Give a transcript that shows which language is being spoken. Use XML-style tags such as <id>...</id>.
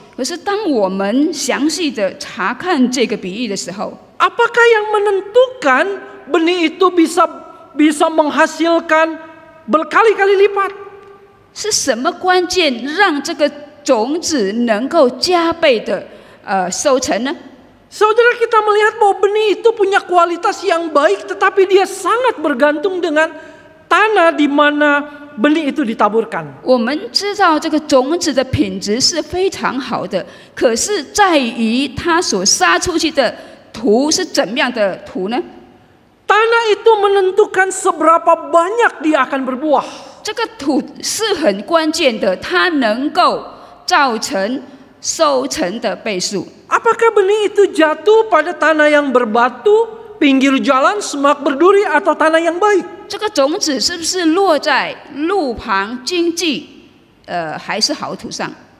<zh>可是当我们详细的查看这个比喻的时候，</zh> <id>apakah yang menentukan benih itu bisa menghasilkan berkali-kali lipat?</id> <zh>是什么关键让这个种子能够加倍的收成呢？</zh> <id>Saudara, kita melihat bahwa benih itu punya kualitas yang baik, tetapi dia sangat bergantung dengan tanah di mana benih itu ditaburkan.</id> <zh>我们知道这个种子的品质是非常好的，可是在于它所撒出去的土是怎么样的土呢？</zh> <id>Tanah itu menentukan seberapa banyak dia akan berbuah.</id> <zh>这个土是很关键的，它能够造成收成的倍数。</zh> <id>Apakah benih itu jatuh pada tanah yang berbatu, pinggir jalan, semak berduri, atau tanah yang baik?</id> <zh>这个种子是不是落在路旁荆棘，还是好土上？</zh>